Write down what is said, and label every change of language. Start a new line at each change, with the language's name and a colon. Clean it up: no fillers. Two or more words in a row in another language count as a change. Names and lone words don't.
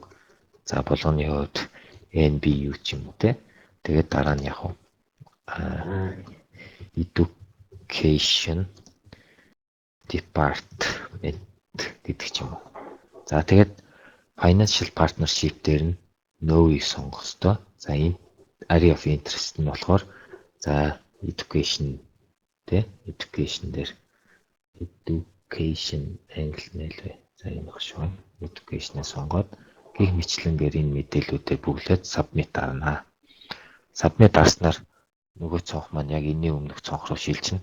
Mongolian: За болгоны хувьд NBU ч юм уу те. Тэгээд дараа нь яг
English: education department
Mongolian: гэдэг ч юм уу. За тэгээд
English: financial partnership
Mongolian: дээр нь no-ийг сонгох ёстой. За энэ
English: area of interest
Mongolian: нь болохоор за
English: education education
Mongolian: дээр education англи нэлвэ. За энэ баг шүү. Education-ыг сонгоод гэх мэтлэнгээр энэ мэдээллүүдээ бүглээд submit дарна. Submit дарснаар нөгөө цонх маань яг энэний өмнөх цонх руу шилжинэ.